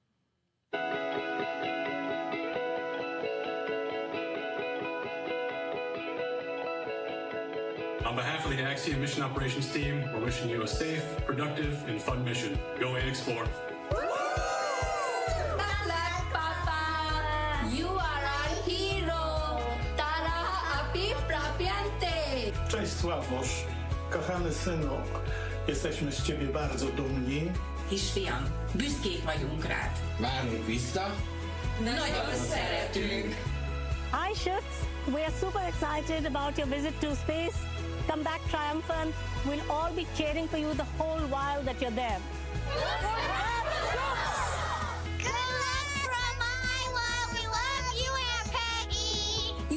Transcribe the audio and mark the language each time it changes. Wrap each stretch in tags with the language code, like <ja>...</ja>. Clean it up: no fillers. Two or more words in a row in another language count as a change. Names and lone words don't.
<en>On behalf of the Axiom Mission Operations Team, we're wishing you a safe, productive, and fun mission. Go Ax-4. Papa, you are our hero. Tara api prapiante.</en> <pl>Cześć Sławosz, kochany synu, jesteśmy z ciebie bardzo dumni.</pl> <hu>Kisfiam, büszkék vagyunk rád. Várunk vissza. Nagyon szeretünk.</hu> <en>Hi, Shuks. We are super excited about your visit to space. Come back triumphant. We'll all be cheering for you the whole while that you're there. Good luck from Iowa. We love you, Aunt Peggy.</en>